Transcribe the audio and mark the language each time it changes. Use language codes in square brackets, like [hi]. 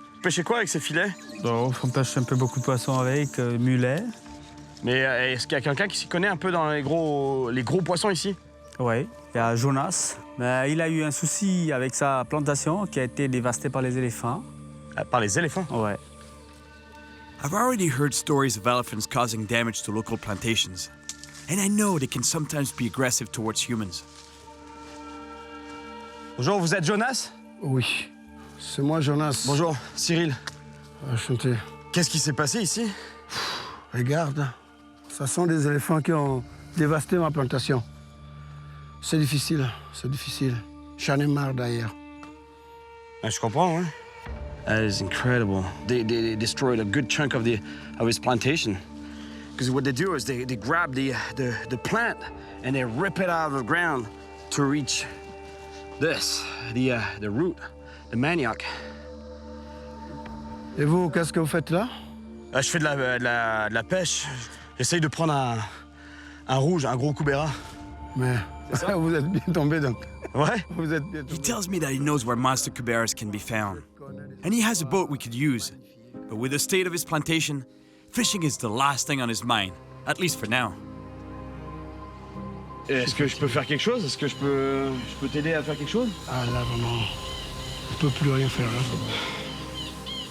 [fr] Pêchez quoi avec ces filets? Bon, on pêche un peu beaucoup de poissons avec, mulet. Mais est-ce qu'il y a quelqu'un qui s'y connaît un peu dans les gros poissons ici? Oui, il y a Jonas. Mais il a eu un souci avec sa plantation qui a été dévastée par les éléphants. Par les éléphants? Ouais. [en] I've already heard stories of elephants causing damage to local plantations. And I know they can sometimes be aggressive towards humans. [fr] Bonjour, vous êtes Jonas? Oui, c'est moi Jonas. Bonjour, Cyril. Enchanté. Qu'est-ce qui s'est passé ici? Regarde, ce sont des éléphants qui ont dévasté ma plantation. C'est difficile, c'est difficile. J'en ai marre d'ailleurs. Je comprends, hein? [en] That is incredible. They destroyed a good chunk of his plantation. Because what they do is they grab the plant and they rip it out of the ground to reach this, the root, the manioc. [fr] Et vous, qu'est-ce que vous faites là? Je fais de la pêche. J'essaye de prendre un rouge, un gros cubera. Mais vous êtes bien tombé donc. Ouais. Vous êtes bien [en] He tells me that he knows where monster cuberas can be found. And he has a boat we could use. But with the state of his plantation, fishing is the last thing on his mind, at least for now. [fr] Est-ce que je peux faire quelque chose? Est-ce que je peux t'aider à faire quelque chose? Ah là vraiment, on ne peut plus rien faire là.